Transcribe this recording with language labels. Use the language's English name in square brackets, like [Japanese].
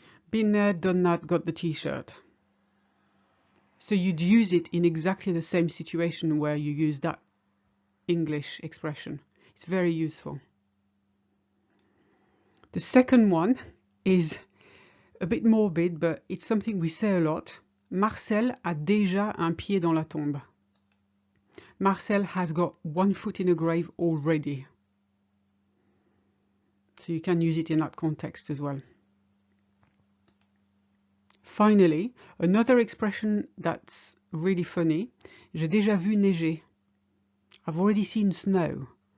[English] Been there, done that, got the t-shirt. So you'd use it in exactly the same situation where you use that English expression. It's very useful. The second one is a bit morbid, but it's something we say a lot. [French] Marcel a déjà un pied dans la tombe. [English] Marcel has got one foot in a grave already. So you can use it in that context as well. Finally, another expression that's really funny. [French] J'ai déjà vu neiger. [English] I've already seen snow.